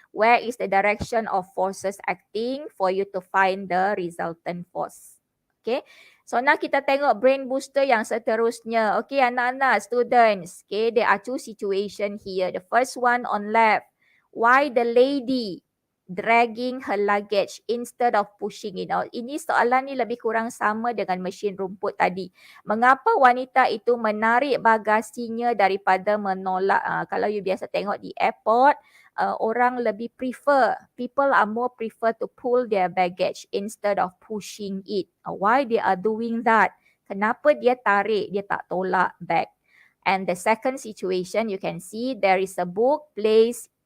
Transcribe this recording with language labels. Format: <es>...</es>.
<en>Where is the direction of forces acting for you to find the resultant force. Okay.</en> <ms>So now kita tengok brain booster yang seterusnya. Okay, anak-anak, students.</ms> <en>Okay, there are two situations here. The first one on left. Why the lady dragging her luggage instead of pushing it out?</en> <ms>Ini soalan ni lebih kurang sama dengan mesin rumput tadi. Mengapa wanita itu menarik bagasinya daripada menolak? Kalau you biasa tengok di airport, orang lebih</ms> <en>people are more prefer to pull their baggage instead of pushing it. Why they are doing that?</en> <ms>Kenapa dia tarik, dia tak tolak bag?</ms> <en>And the second situation, you can see there is a book placed</en>